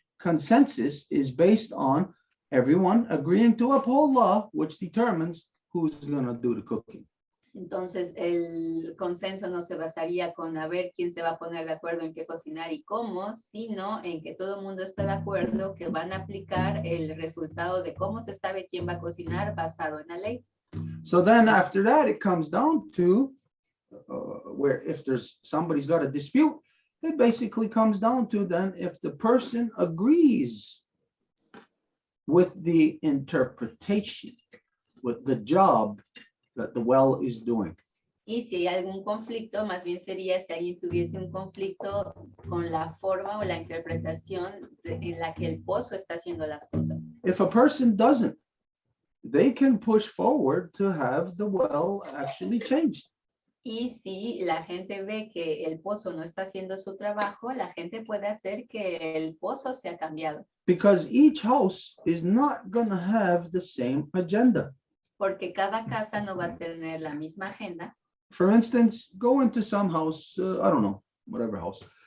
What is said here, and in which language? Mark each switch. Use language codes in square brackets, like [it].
[en] Consensus is based on everyone agreeing to uphold law, which determines who's going to do the cooking. [es] Entonces, el consenso no se basaría con a ver quién se va a poner de acuerdo en qué cocinar y cómo, sino en que todo el mundo está de acuerdo que van a aplicar el resultado de cómo se sabe quién va a cocinar basado en la ley. [en] So then after that, it comes down to where if there's somebody's got a dispute, it basically comes down to then if the person agrees with the interpretation, with the job that the well is doing. [es] Y si hay algún conflicto, más bien sería si alguien tuviese un conflicto con la forma o la interpretación en la que el pozo está haciendo las cosas. [en] If a person doesn't, they can push forward to have the well actually changed. [es] Y si la gente ve que el pozo no está haciendo su trabajo, la gente puede hacer que el pozo sea cambiado. [en] Because each house is not going to have the same agenda. [es] Porque cada casa no va a tener la misma agenda. [en] For instance, go into some house, I don't know, whatever house.